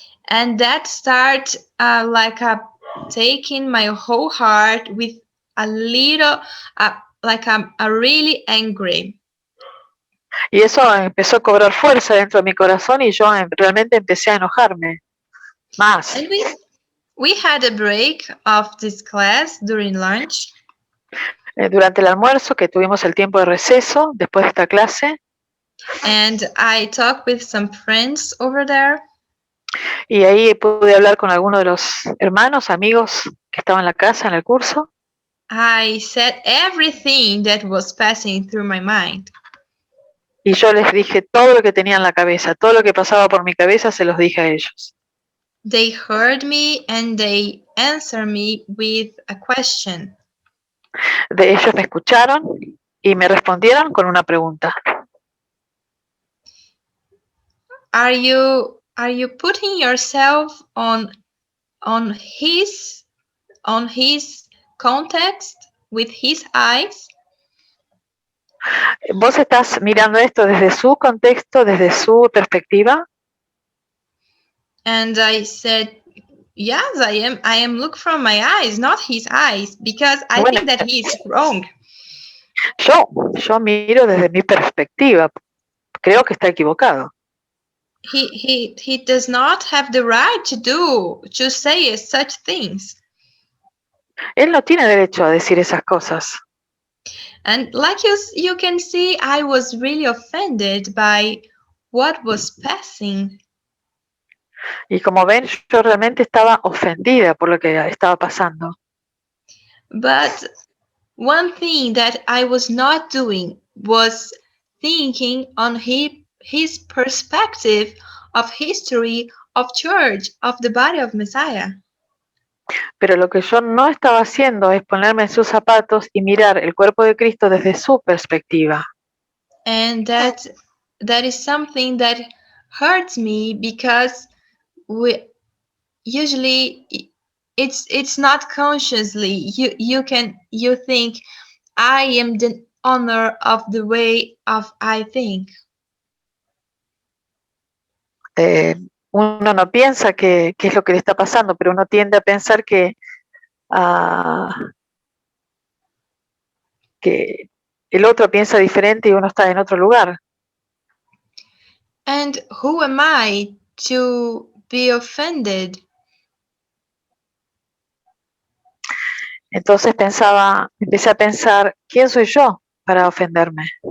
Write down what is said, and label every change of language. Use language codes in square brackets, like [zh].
[en] And that start like taking my whole heart with a little, like I'm really angry. [es] Y eso empezó a cobrar fuerza dentro de mi corazón y yo realmente empecé a enojarme más. [en] And we had a break of this class during lunch. [es] Durante el almuerzo, que tuvimos el tiempo de receso después de esta clase. [en] And I talked with some friends over there. [es] Y ahí pude hablar con algunos de los hermanos, amigos que estaban en la casa, en el curso. [en] I said everything that was passing through my mind. [es] Y yo les dije todo lo que tenía en la cabeza, todo lo que pasaba por mi cabeza se los dije a ellos. [en] They heard me and they answered me with a question. [es] Ellos me escucharon y me respondieron con una pregunta. [en] Are you putting yourself on his context with his eyes? [es] ¿Vos estás mirando esto desde su contexto, desde su perspectiva? [en] And I said, yes, I am look from my eyes, not his eyes, because I think that he is wrong. [es] Yo miro desde mi perspectiva. Creo que está equivocado. [en] He does not have the right to say such things. [es] Él no tiene derecho a decir esas cosas. [en] And like you can see, I was really offended by what was passing. [es] Y como ven, yo realmente estaba ofendida por lo que estaba pasando. [en] But one thing that I was not doing was thinking on his perspective of history, of church, of the body of Messiah. [es] Pero lo que yo no estaba haciendo es ponerme en sus zapatos y mirar el cuerpo de Cristo desde su perspectiva. [en] And that is something that hurts me because usually it's not consciously. You think I am the owner of the way of I think. [es] Uno no piensa qué es lo que le está pasando, pero uno tiende a pensar que el otro piensa diferente y uno está en otro lugar. [en] And who am I to be offended? [es] Entonces empecé a pensar, ¿quién soy yo para ofenderme?